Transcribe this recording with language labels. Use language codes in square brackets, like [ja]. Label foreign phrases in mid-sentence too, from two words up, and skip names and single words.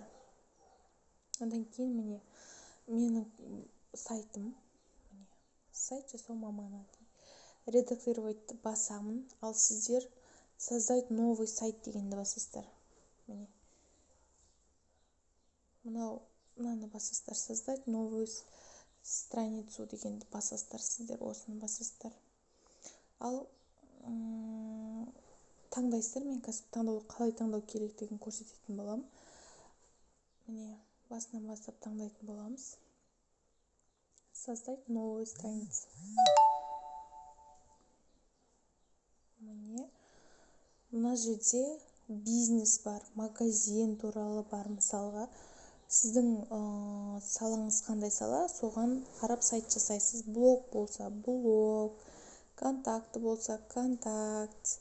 [kk] Одан кейін міне менің сайтым, сайт жасау маманы. Редактировать басамын, ал сіздер [ru] создать новый сайт [kk] дегенді басасыздар. Мынаны басасыздар, [ru] создать новую страницу [kk] дегенді басасыздар, сіздер осыны басасыздар. Ал таңдайсыздар, мен қазір қалай таңдау керектігін көрсететін боламын. Басынан бастап таңдайтын боламыз. [ru] Создать новую страницу. [kk] Мына жерде бизнес бар, магазин туралы бар. Мысалға, сіздің салаңыз қандай сала, соған қарап сайт жасайсыз. Блог болса блог, контакты болса контакт.